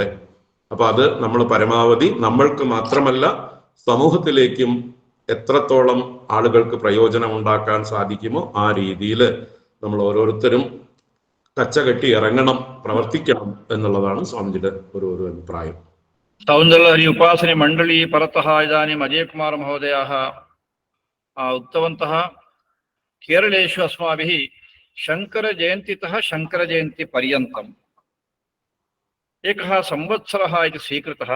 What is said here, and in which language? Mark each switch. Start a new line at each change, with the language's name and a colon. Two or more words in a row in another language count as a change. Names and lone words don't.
Malayalam: അപ്പൊ അത് നമ്മൾ പരമാവധി നമ്മൾക്ക് മാത്രമല്ല സമൂഹത്തിലേക്കും എത്രത്തോളം ആളുകൾക്ക് പ്രയോജനം ഉണ്ടാക്കാൻ സാധിക്കുമോ ആ രീതിയിൽ നമ്മൾ ഓരോരുത്തരും കച്ചകെട്ടി ഇറങ്ങണം, പ്രവർത്തിക്കണം എന്നുള്ളതാണ് സ്വാമിജിയുടെ ഒരു അഭിപ്രായം.
Sanskrit: सौन्दर्यहरि उपासने मंडली परतः इदानीम् अजयकुमार महोदयाः उक्तवन्तः केरलेषु अस्माभिः शङ्करजयन्तीतः शङ्करजयन्तीपर्यन्तम् एकः संवत्सरः इति स्वीकृतः।